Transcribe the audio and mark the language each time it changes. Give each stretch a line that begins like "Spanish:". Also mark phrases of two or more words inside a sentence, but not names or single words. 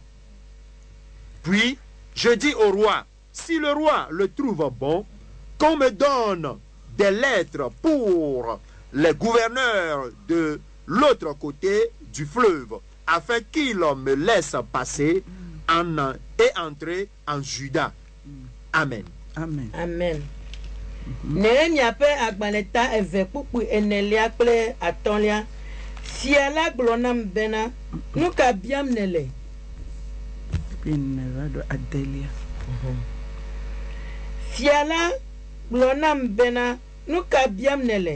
French: Puis je dis au roi, si le roi le trouve bon, qu'on me donne des lettres pour les gouverneurs de l'autre côté du fleuve, afin qu'ils me laissent passer et entrer en Juda. Amen. Amen.
Ewe: Nehemia pe agbaleta eve pupu enelia kple atolia. Fiala glonam bena nuka biam nele. Fiala glonam bena nuka biam nele.